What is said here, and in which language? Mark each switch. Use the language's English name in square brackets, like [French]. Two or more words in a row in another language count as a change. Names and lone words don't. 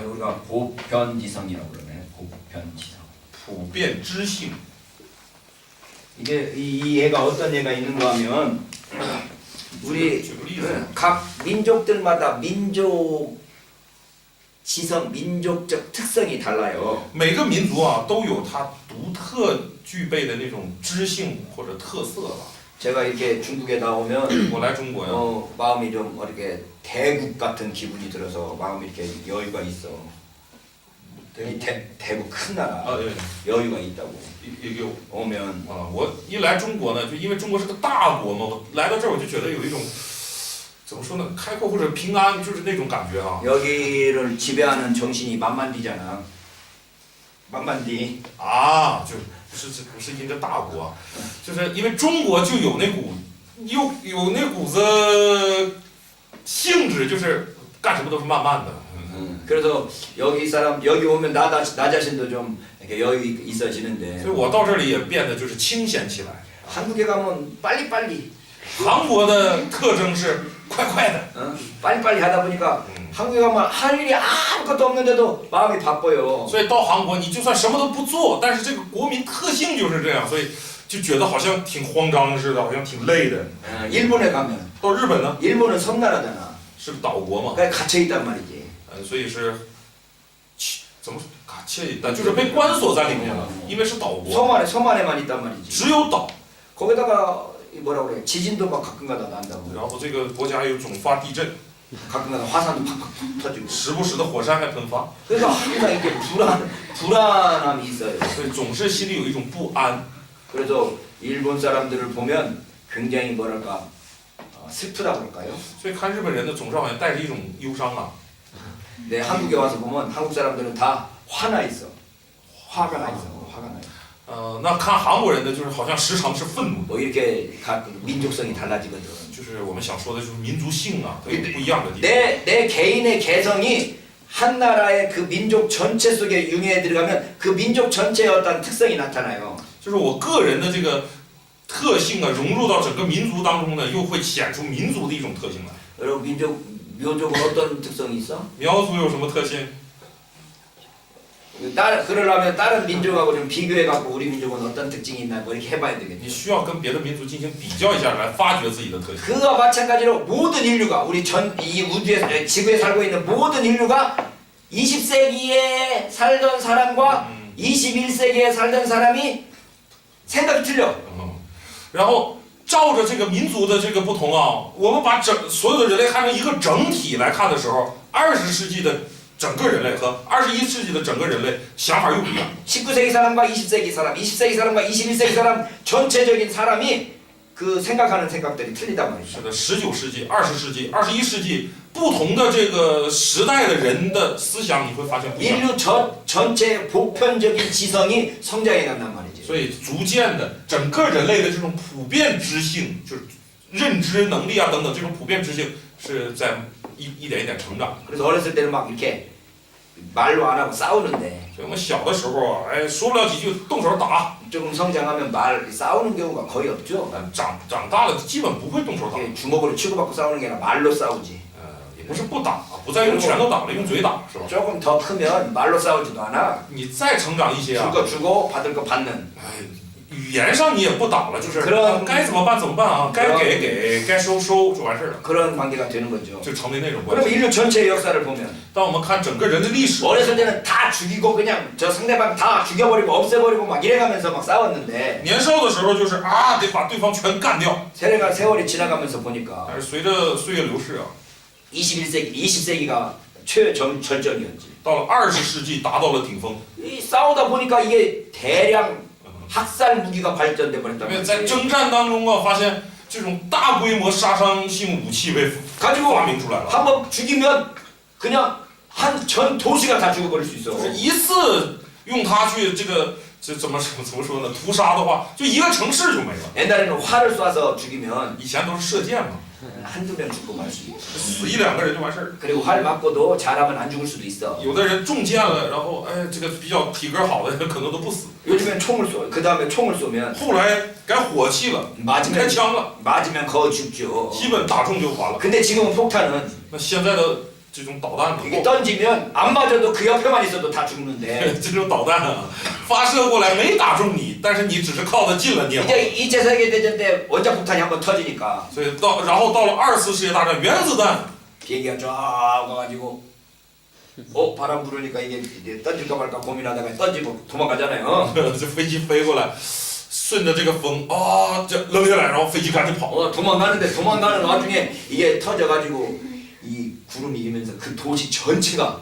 [Korean] 우리가 보편지성이라고 그러네. 보편지성. [Chinese] 普遍知性， [Korean] 이게 이 예가 어떤 예가 있는가 하면 우리 [Chinese] 举个例子， [Korean] 각 민족들마다 민족 지성, 민족적 특성이 달라요. [Chinese] 每个民族啊都有它独特具备的那种知性或者特色吧。 [Korean] 제가 이렇게 중국에 나오면 [Chinese] 我来中国呀， [Korean] 마음이 좀 이렇게 대국 같은 기분이 들어서 마음이 이렇게 여유가 있어. 이 대국 큰 나라 [Chinese] 啊对， [Korean] 여유가 있다고 [Chinese] 也有 [Korean] 오면 [Chinese] 啊，我一来中国呢，就因为中国是个大国嘛，我来到这儿我就觉得有一种怎么说呢，开阔或者平安，就是那种感觉啊。 [Korean] 여기를 지배하는 정신이 만만디잖아. 만만디. [Chinese] 啊，就不是一个大国，就是因为中国就有那股有那股子性质，就是干什么都是慢慢的。 [Korean] 그래서 여기 오면 나 자신도 좀 이렇게 여유 있어지는데 [Chinese] 所以我到这里也变得就是清闲起来。 [Korean] 한국에 가면 빨리빨리 [Chinese] 韩国的特征是快快的， [Korean] 빨리빨리 하다 보니까 한국에 가면 할 일이 아무것도 없는데도 마음이 바빠요. [Chinese] 所以到韩国你就算什么都不做，但是这个国民特性就是这样，所以就觉得好像挺慌张似的，好像挺累的。 [Korean] 일본에 가면 [Chinese] 到日本呢， [Korean] 일본은 섬나라잖아. [Chinese] 是个岛国嘛， 그러니까 갇혀 있단 말이지. 所以是怎么卡切？就是被关锁在里面了，因为是岛国， [Korean] 섬 안에만 있단 말이지. [Chinese] 只有岛。 [Korean] 거기다가 뭐라 그래? 지진도 막 가끔가다 난다고. [Chinese] 然后这个国家有总发地震， [Korean] 가끔가다 화산도 팍팍 터지고. [Chinese] 时不时的火山还喷发， [Korean] 그래서 항상 이렇게 불안함이 있어요. [Chinese] 所以总是心里有一种不安。 [Korean] 그래서 일본 사람들을 보면 굉장히 뭐랄까 슬프다 그럴까요? [Chinese] 所以看日本人呢，总是好像带着一种忧伤啊。 [Korean] 네, 한국에 와서 보면 한국 사람들은 다 화나 있어. 화가 나 있어. 화가 나. [Chinese] 那看韩国人呢，就是好像时常是愤怒， [Korean] 뭐 이렇게 민족성이 달라지거든. [Chinese] 就是我们想说的就是民族性啊，它有不一样的地方。 [Korean] 내 개인의 개성이 한 나라의 그 민족 전체 속에 융해에 들어가면 그 민족 전체의 어떤 특성이 나타나요. [Chinese] 就是我个人的这个特性啊，融入到整个民族当中呢，又会显出民族的一种特性来。 [Korean] 여러분 묘족은 어떤 특성이 있어? [Chinese] 苗族有什么特性？ [Korean] 그러려면 다른 민족하고 좀 비교해 갖고 우리 민족은 어떤 특징이 있나 뭐 이렇게 해봐야 되겠죠. [Chinese] 你需要跟别的民族进行比较一下，来发掘自己的特性。 [Korean] 그와 마찬가지로 모든 인류가 우리 이 우주에 지구에 살고 있는 모든 인류가 20세기에 살던 사람과 21세기에 살던 사람이 생각이 틀려. [Chinese] 然后照着这个民族的这个不同啊，我们把所有的人类看成一个整体来看的时候，20世纪的整个人类和21世纪的整个人类想法又不一样。 [Korean] 19세기 사람과 20세기 사람, 20세기 사람과 21세기 사람 전체적인 사람이 그 생각하는 생각들이 틀리단 말이죠. [Chinese] 是的，19世纪、20世纪、21世纪不同的这个时代的人的思想，你会发现不一样。 [Korean] 인류 전체의 보편적인 지성이 성장해 간단 말이지. [Chinese] 所以逐渐的，整个人类的这种普遍知性，就是认知能力啊等等这种普遍知性，是在一点一点成长。 [Korean] 그래서 어렸을 때는 막 이렇게 말로 안 하고 싸우는데 [Chinese] 所以我们小的时候啊，哎，说不了几句，动手打。 [Korean] 조금 성장하면 싸우는 경우가 거의 없죠. [Chinese] 长大了基本不会动手打， [Korean] 이게 주먹으로 치고받고 싸우는 게 아니라 말로 싸우지. [Chinese] 也不是不打，不再用拳头打了，用嘴打，是吧？ [Korean] 조금 더 크면 말로 싸우지도 않아. [Chinese] 你再成长一些啊， [Korean] 줄 거 주고 받을 거 받는. [Chinese] 哎， 语言上你也不挡了，就是该怎么办怎么办啊，该给，该收收就完事儿了， [Korean] 그런 관계가 되는 거죠. [Chinese] 就成为那种关 [Korean] 그럼 [Chinese] 系。 [Korean] 인류 전체의 역사를 보면 [Chinese] 当我们看整个人的历史， [Korean] 어렸을 때는 다 죽이고 그냥 저 상대방 다 죽여버리고 없애버리고 막 이래가면서 막 싸웠는데 [Chinese] 年少的时候就是啊，得把对方全干掉。 [Korean] 세월이 지나가면서 보니까 [Chinese] 但是随着岁月流逝啊， [Korean] 21세기, 20세기가 최절정이었지. [Chinese] 到了20世纪达到了顶峰。 [Korean] 이 싸우다 보니까 이게 대량 학살 무기가 발전돼 버렸단 [Chinese] 因为在 [Korean] 말이지. [Chinese] 征战当中啊，发现这种大规模杀伤性武器被 [Korean] 가지고 [Chinese] 发明出来了， [Korean] 한번 죽이면 그냥 한 전 도시가 다 죽어버릴 수 있어. [Chinese] 就是一次用它去怎么说呢？屠杀的话，就一个城市就没了。 [Korean] 옛날에는 활을 쏴서 죽이면 [Chinese] 以前都是射箭嘛， [Korean] 한두 명 죽고 말 수 있어. [Chinese] 死1、2个人就完事儿。 [Korean] 그리고 활 맞고도 잘하면 안 죽을 수도 있어. [Chinese] 有的人中箭了，然后哎，这个比较体格好的人可能都不死。 [Korean] 요즘엔 총을 쏘. 그 다음에 총을 쏘면 [Chinese] 后来改火器了，开 [Korean] 맞으면 [Chinese] 枪了， [Korean] 맞으면 거의 죽죠. [Chinese] 基本打中就完了。 [Korean] 근데 지금은 폭탄은 [Chinese] 那现在的这种导弹呢？ [Korean] 이게 던지면 안 맞아도 그 옆에만 있어도 다 죽는데 [Chinese] 这种导弹啊，发射过来没打中你，但是你只是靠得近了，你也完了。 [Korean] 이제 2차 세계대전 때 원자 폭탄이 한번 터지니까 [Chinese] 所以然后到了2次世界大战，原子弹 [Korean] 비행기가 쫙 와가지고 바람 부르니까 이게 이제 던질까 말까 고민하다가 던지고 도망가잖아요. [Chinese] 这飞机飞过来，顺着这个风啊，这扔下来，然后飞机赶紧跑。 [Korean] 도망가는데 도망가는 와중에 이게 터져가지고 이 구름이 일면서 그 도시 전체가